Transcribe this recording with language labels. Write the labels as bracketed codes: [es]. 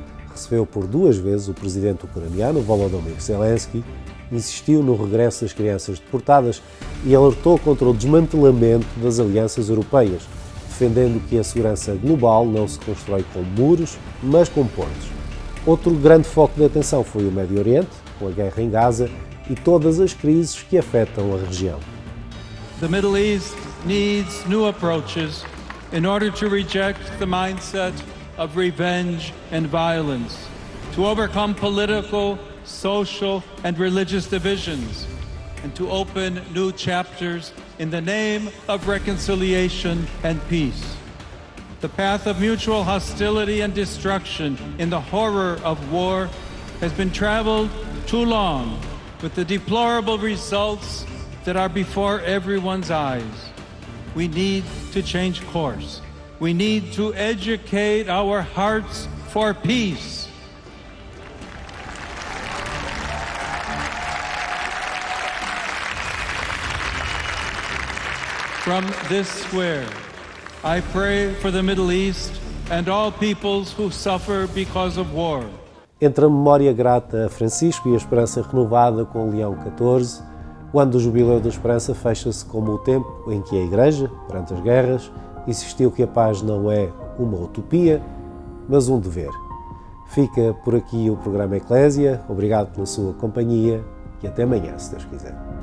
[pt] Recebeu por 2 vezes o presidente ucraniano, Volodymyr Zelensky, insistiu no regresso das crianças deportadas e alertou contra o desmantelamento das alianças europeias, defendendo que a segurança global não se constrói com muros, mas com pontes. Outro grande foco de atenção foi o Médio Oriente, com a guerra em Gaza e todas as crises que afetam a região. [en] The Middle East needs new approaches in order to reject the mindset of revenge and violence, to overcome political, social, and religious divisions, and to open new chapters in the name of reconciliation and peace. The path of mutual hostility and destruction in the horror of war has been traveled too long, with the deplorable results that are before everyone's eyes. We need to change course. We need to educate our hearts for peace. From this square, I pray for the Middle East and all peoples who suffer because of war. [pt] Entre a memória grata a Francisco e a esperança renovada com Leão XIV, o ano do Jubileu da Esperança fecha-se como o tempo em que a Igreja, perante as guerras, insistiu que a paz não é uma utopia, mas um dever. Fica por aqui o programa Eclésia. Obrigado pela sua companhia e até amanhã, se Deus quiser.